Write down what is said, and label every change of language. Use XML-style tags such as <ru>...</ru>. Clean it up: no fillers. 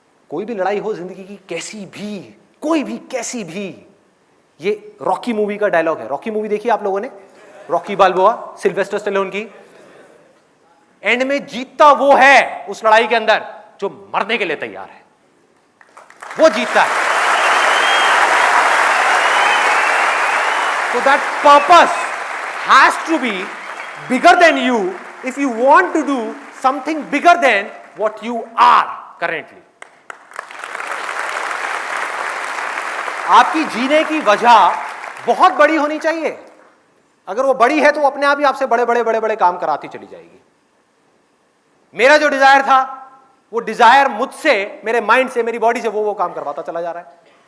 <hi>कोई भी लड़ाई हो जिंदगी की, कैसी भी, कोई भी, कैसी भी, ये रॉकी मूवी का डायलॉग है। रॉकी मूवी देखी आप लोगों ने? रॉकी बाल्बोआ, सिल्वेस्टर स्टैलोन की। एंड में जीतता वो है उस लड़ाई के अंदर जो मरने के लिए तैयार है, वो जीतता है।</hi> <en>So that purpose has to be bigger than you if you want to do something bigger than what you are currently.</en> <hi>आपकी जीने की वजह बहुत बड़ी होनी चाहिए। अगर वो बड़ी है तो अपने आप ही आपसे बड़े बड़े बड़े बड़े काम कराती चली जाएगी। मेरा जो डिजायर था, वो डिजायर मुझसे, मेरे माइंड से, मेरी बॉडी से वो काम करवाता चला जा रहा है।</hi>